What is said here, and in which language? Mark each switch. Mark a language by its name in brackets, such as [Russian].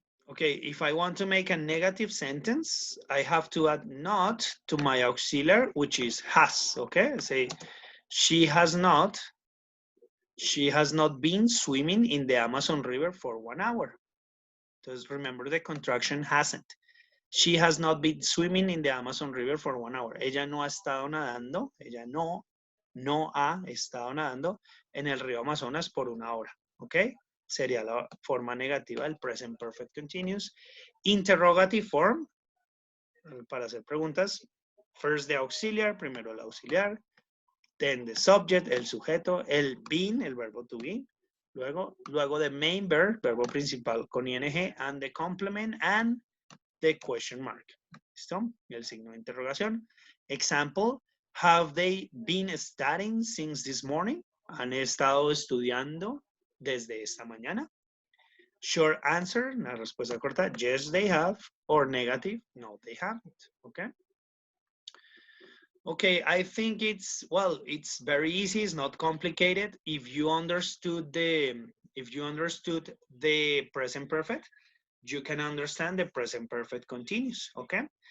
[English] Okay, if I want to make a negative sentence, I have to add not to my auxiliary, which is has, okay? Say, she has not been swimming in the Amazon River for 1 hour. Just remember the contraction hasn't. She has not been swimming in the Amazon River for 1 hour. [Spanish] Ella no ha estado nadando, ella no ha estado nadando en el río Amazonas por 1 hora, ¿ok? Sería la forma negativa del present perfect continuous. [English] Interrogative form, [Spanish] para hacer preguntas. [English] First the auxiliar, [Spanish] primero el auxiliar. [English] Then the subject, [Spanish] el sujeto. El been, el verbo to be. Luego [English] the main verb, [Spanish] verbo principal con ing. [English] And the complement and the question mark. ¿Listo? [Spanish] Y el signo de interrogación. [English] Example, have they been studying since this morning? [Spanish] ¿Han estado estudiando desde esta mañana? [English] Short answer, [Spanish] una respuesta corta, [English] yes, they have. Or negative, no, they haven't. Okay? Okay, I think it's very easy. It's not complicated. If you understood the present perfect, you can understand the present perfect continuous. Okay?